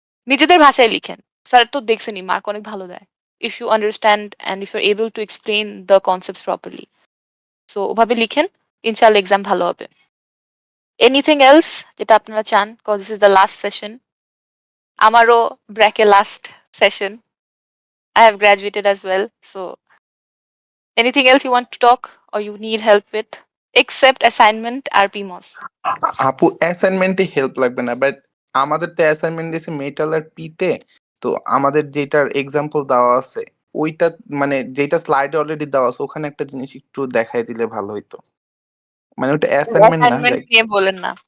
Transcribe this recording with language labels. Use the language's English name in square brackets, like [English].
[Bangla] নিজেদের ভাষায় লিখেন। স্যার তো দেখছেনই মার্ক অনেক ভালো দেয়। [English] If you understand and if you are able to explain the concepts properly. [Bangla] So ওভাবে লিখেন ইনশাআল্লাহ এক্সাম ভালো হবে। [English] anything else [Bangla] যেটা আপনারা চান [English] Cause this is the last session. [Bangla] আমারও ব্র্যাকে last session. [English] I have graduated as well. So anything else you want to talk or you need help with except assignment আর PMOS? [Bangla] আপু অ্যাসাইনমেন্টে help লাগবে না, but আমাদের তো assignment দিয়েছে metal আর পিতে। তো আমাদের যেটার এক্সাম্পল দেওয়া আছে ওইটা মানে যেটা স্লাইডে অলরেডি দেওয়া আছে ওখানে একটা জিনিস একটু দেখাই দিলে ভালো হইতো। মানে ওটা অ্যাসাইনমেন্ট না, অ্যাসাইনমেন্ট নিয়ে বলেন না।